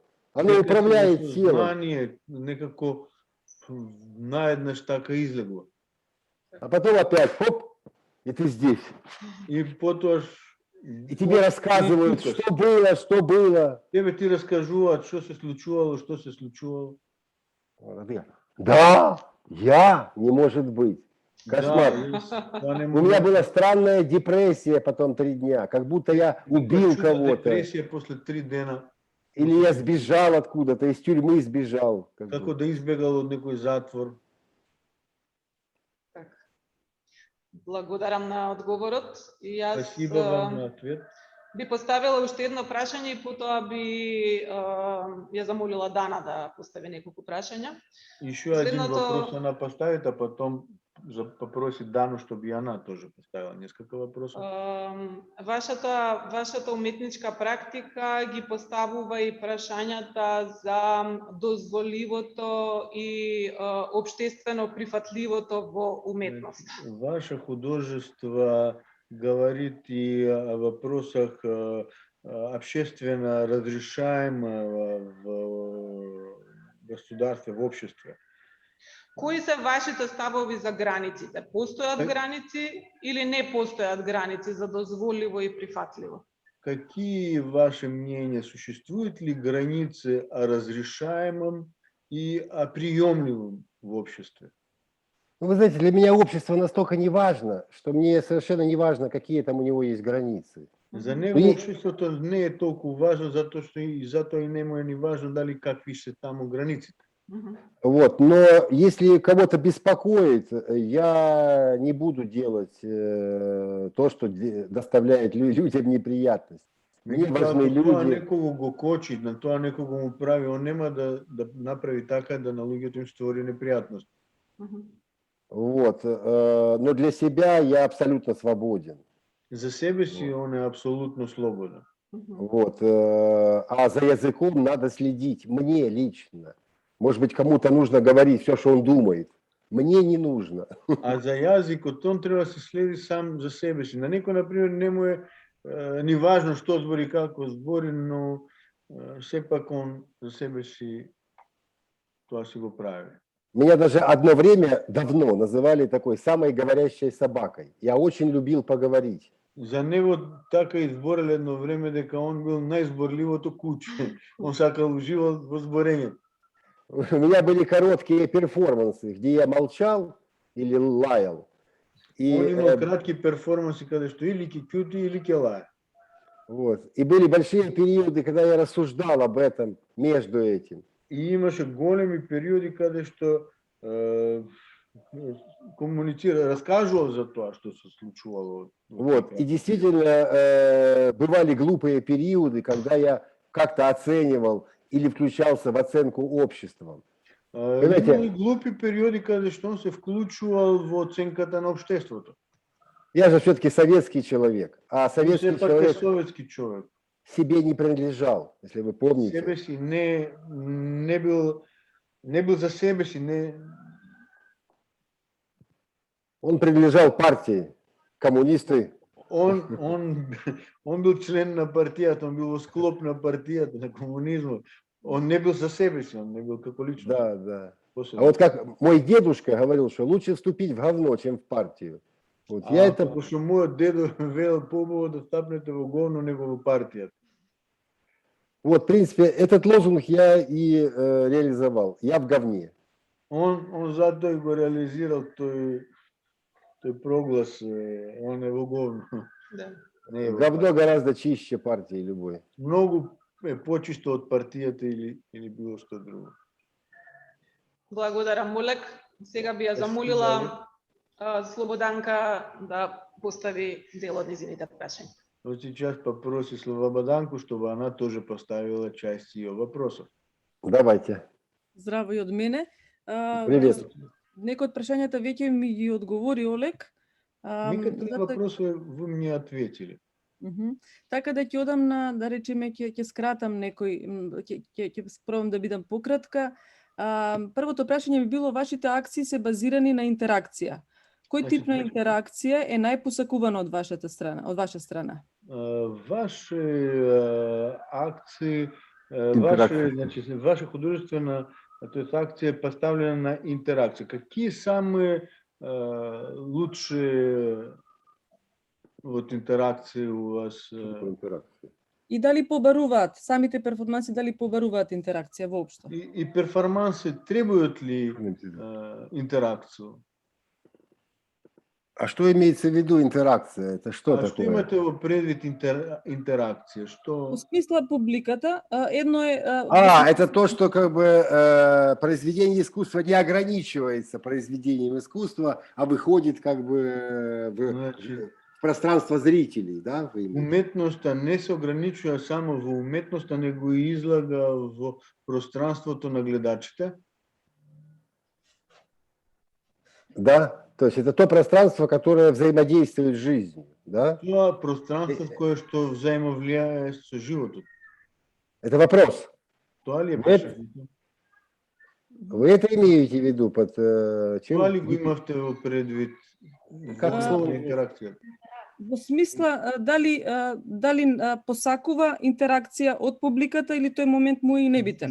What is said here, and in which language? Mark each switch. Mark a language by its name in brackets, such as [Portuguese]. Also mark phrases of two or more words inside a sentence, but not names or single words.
[Russian] Оно [Macedonian] Дека [Russian] управляет [Macedonian] си [Russian] телом. [Macedonian] сознание некако наеднаш така излегло. [Russian] А потом опять, хоп, и ты здесь. [Macedonian] И потоа [Russian] И тебе рассказывают, что было. [Macedonian] Тебе ти раскажуваат што се случувало, што се случувало. [Russian] Да, я, не может быть. Кошмар. Да, У меня была странная депрессия потом 3 дня, как будто я убил кого-то. [Macedonian] Депрессия после 3 дена. [Russian] Или я сбежал откуда-то, из тюрьмы сбежал. [Macedonian] Како да избегал од некој затвор. Така. Благодарам на одговорот. И јас [Russian] Спасибо вам на ответ. [Macedonian] би поставила уште едно прашање и потоа би ја замолила Дана да постави неколку прашања. [Russian] Еще один вопрос она поставит, а потом попросит Дану, чтобы и она тоже поставила несколько вопросов. [Macedonian] Вашата уметничка практика ги поставува и прашањата за дозволивото и општествено прифатливото во уметност. [Russian] Ваше художество говорит и о вопросах общественно разрешаемого в государстве, в обществе. [Macedonian] Кои се вашите ставови за границите? Постојат граници или не постојат граници за дозволиво и прифатливо? [Russian] Какие ваши мнения? Существуют ли границы о разрешаемом и о приемлемом в обществе? Ну, вы знаете, для меня общество настолько не важно, что мне совершенно не важно, какие там у него есть границы. [Macedonian] За него обществото не е толку важно, затоа што и затоа и нему е ни важно дали какви се таму границите. [Russian] Вот, но если кого-то беспокоит, я не буду делать то, что доставляет людям неприятность. Мне важны люди. [Macedonian] Тоа некого го кочи, на тоа некого му прави, он нема да направи така да на луѓето им створи непријатност. [Russian] Вот, но для себя я абсолютно свободен. [Macedonian] За себе си он е абсолютно слободен. [Russian] Вот, а за языком надо следить, мне лично. Может быть, кому-то нужно говорить все, что он думает. Мне не нужно. [Macedonian] А за јазикот он треба да се следи сам за себе си. На некој, например, не му е ни важно што збори, како збори, но сепак он за себе си тоа си го прави. [Russian] Меня даже одно время давно называли такой самой говорящей собакой. Я очень любил поговорить. [Macedonian] За него така избориле едно време дека он бил најзборливото куче. Он сакал уживал во зборењето. [Russian] У меня были короткие перформансы, где я молчал или лаял. [Macedonian] Он имал [Russian] краткие перформансы, [Macedonian] каде што или ке кјути, или ке лае. [Russian] Вот. И были большие периоды, когда я рассуждал об этом, между этим. [Macedonian] И имаше големи периоди каде што комуницира, раскажувал за тоа што се случувало. [Russian] Вот. И действительно бывали глупые периоды, когда я как-то оценивал или включался в оценку обществом. [Macedonian] Имали глупи периоди каде што он се вклучувал во оценката на општеството. [Russian] Я же все-таки советский человек, а советский человек себе не принадлежал, если вы помните. [Macedonian] Себе си [Russian] не был [Macedonian] за себе си, не. [Russian] Он принадлежал партии, коммунисты. [Macedonian] Он был член на партијата, он был во склоп на партијата, на коммунизмот. Он [Russian] не был [Macedonian] за себе си, он [Russian] не был [Macedonian] како личност. [Russian] Да, да. А вот как мой дедушка говорил, что лучше вступить в говно, чем в партию. Вот я это... [Macedonian] Потому что мой дедо велел по-убаво да стапнете во говно, него во партијата. [Russian] Вот, в принципе, этот лозунг я и реализовал. Я в говне. [Macedonian] Он затоа го реализирал тој проглас, он е во говно. [Russian] Да. Говно гораздо чище партии любой. [Macedonian] Многу е почисто од партијата или било што друго. Благодарам, Молек. Сега би ја замолила Слободанка да постави дел од низините прашања. [Russian] Вот сейчас попроси Слободанку, чтобы она тоже поставила часть ее вопросов. Давайте. [Macedonian] Здраво и од мене. [Russian] Привет. [Macedonian] Некои од прашањата веќе ми ги одговори Олег. [Russian] Некоторые вопросы вы мне ответили. [Macedonian] Така да ќе одам на, да речеме, ќе скратам некој, ќе пробам да бидам пократка. Првото прашање би било, вашите акции се базирани на интеракција. Кој тип на интеракција е најпосакувана од вашата страна, од ваша страна? [Russian] Ваши акции, Интеракция. ваша художественная, то есть акция поставлена на интеракцию. Какие самые лучшие вот интеракции у вас? Интеракция. [Macedonian] И дали побаруваат, самите перформанси дали побаруваат интеракција воопшто? [Russian] И перформансы требуют ли интеракцию? А что имеется в виду интеракция? Это что Что такое? [Macedonian] имате во предвид интеракция? [Russian] Что? [Macedonian] Во смисла публиката, едно е... [Russian] Это то, что как бы произведение искусства не ограничивается произведением искусства, а выходит как бы в пространство зрителей, да? [Macedonian] Уметноста не се ограничува само во уметноста, него и излага во пространството на гледачите. [Russian] Да, то есть это то пространство, которое взаимодействует с жизнью, да? [Macedonian] Тоа пространство кое што взаимовлијае со животот. [Russian] Это вопрос. [Macedonian] Тоа ли е [Russian] Нет. [Macedonian] прашањето? [Russian] Вы это имеете в виду под чем? [Macedonian] Тоа ли го имавте во предвид [Russian] Как [Macedonian] во [Russian] слово? [Macedonian] интеракција? Во смисла, дали посакува интеракција од публиката или тој момент му е и небитен?